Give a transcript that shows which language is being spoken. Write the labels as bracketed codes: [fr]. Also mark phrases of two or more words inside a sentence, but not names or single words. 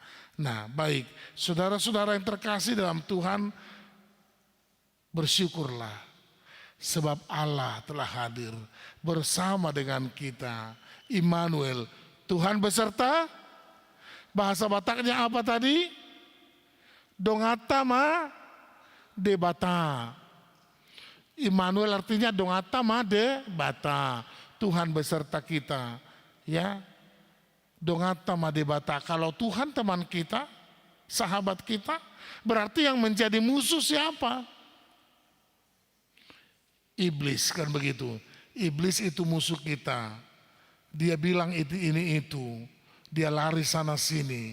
[id] Nah, baik, saudara-saudara yang terkasih dalam Tuhan, bersyukurlah sebab Allah telah hadir bersama dengan kita. Immanuel, Tuhan beserta. Bahasa Bataknya apa tadi? [bbc] Dongata ma de bata. [id] Immanuel artinya [bbc] dongata ma de bata. [id] Tuhan beserta kita, ya. [bbc] Dongata ma de bata. [id] Kalau Tuhan teman kita, sahabat kita, berarti yang menjadi musuh siapa? Iblis, kan begitu. Iblis itu musuh kita. Dia bilang ini itu, dia lari sana sini.